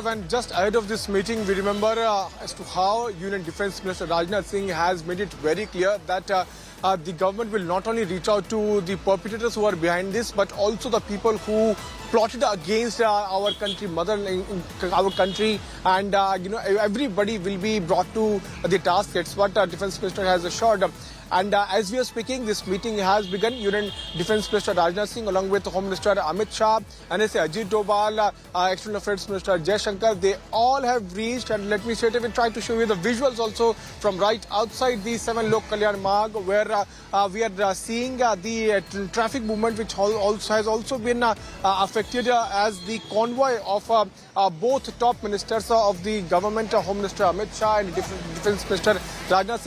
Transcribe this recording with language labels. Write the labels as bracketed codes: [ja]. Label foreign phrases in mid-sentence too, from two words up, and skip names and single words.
[en] And just ahead of this meeting, we remember as to how Union Defence Minister Rajnath Singh has made it very clear that the government will not only reach out to the perpetrators who are behind this, but also the people who plotted against our country, our country, and everybody will be brought to the task. That's what Defence Minister has assured. And as we are speaking, this meeting has begun. Union Defence Minister Rajnath Singh, along with Home Minister Amit Shah, NSA Ajit Doval, External Affairs Minister Jai Shankar, they all have reached. And let me straight away try to show you the visuals also from right outside the 7 Lok Kalyan Marg, where we are seeing the traffic movement, which has also been affected as the convoy of both top ministers of the government, Home Minister Amit Shah and Defence Minister Rajnath Singh.